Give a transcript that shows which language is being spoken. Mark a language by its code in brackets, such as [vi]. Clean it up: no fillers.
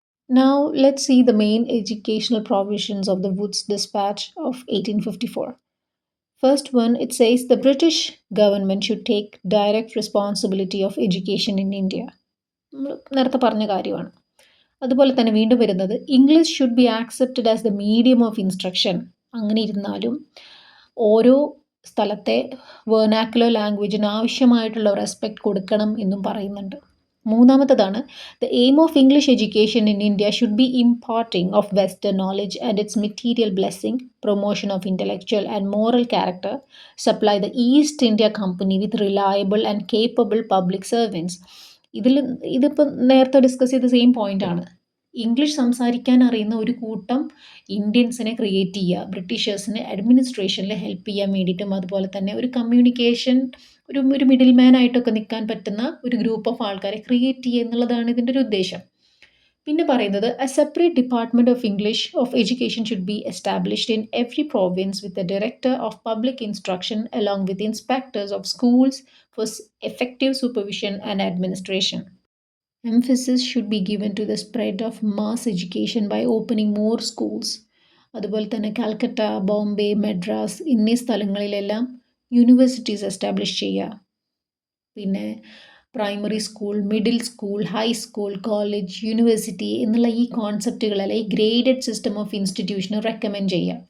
[en] Now let's see the main educational provisions of the Woods Dispatch of 1854. First one, it says the British government should take direct responsibility of education in India. [ml] നേരത്തെ പറഞ്ഞ കാര്യമാണ്. അതുപോലെ തന്നെ വീണ്ടും വരുന്നത് [en] English should be accepted as the medium of instruction. [ml] അങ്ങനെ ഇരുന്നാലും ഓരോ സ്ഥലത്തെ വെർനാക്കുലർ ലാംഗ്വേജിന് ആവശ്യമായിട്ടുള്ള റെസ്പെക്റ്റ് കൊടുക്കണം എന്നും പറയുന്നുണ്ട്. മൂന്നാമത്തതാണ് [en] The aim of English education in India should be imparting of western knowledge and its material blessing, promotion of intellectual and moral character, supply the East India Company with reliable and capable public servants. [ml] ഇതിപ്പോൾ നേരത്തെ discuss ചെയ്ത same പോയിൻ്റാണ്. English സംസാരിക്കാൻ അറിയുന്ന ഒരു കൂട്ടം ഇന്ത്യൻസിനെ create ചെയ്യുക, ബ്രിട്ടീഷേഴ്സിന് അഡ്മിനിസ്ട്രേഷനിൽ ഹെൽപ്പ് ചെയ്യാൻ വേണ്ടിയിട്ടും അതുപോലെ തന്നെ ഒരു കമ്മ്യൂണിക്കേഷൻ ഒരു മിഡിൽ മാൻ ആയിട്ടൊക്കെ നിൽക്കാൻ പറ്റുന്ന ഒരു ഗ്രൂപ്പ് ഓഫ് ആൾക്കാരെ ക്രിയേറ്റ് ചെയ്യുക എന്നുള്ളതാണ് ഇതിൻ്റെ ഒരു ഉദ്ദേശം. പിന്നെ പറയുന്നത് [en] A separate department of English of education should be established in every province with a director of public instruction along with inspectors of schools for effective supervision and administration. Emphasis should be given to the spread of mass education by opening more schools. [ml] അതുപോലെ തന്നെ കാൽക്കട്ട, ബോംബെ, മദ്രാസ് എന്നീ സ്ഥലങ്ങളിലെല്ലാം universities establish ചെയ്യുക. പിന്നെ primary school, middle school, high school, college, university എന്നുള്ള ഈ കോൺസെപ്റ്റുകളല്ല ഈ graded system of ഇൻസ്റ്റിറ്റ്യൂഷന് recommend ചെയ്യുക.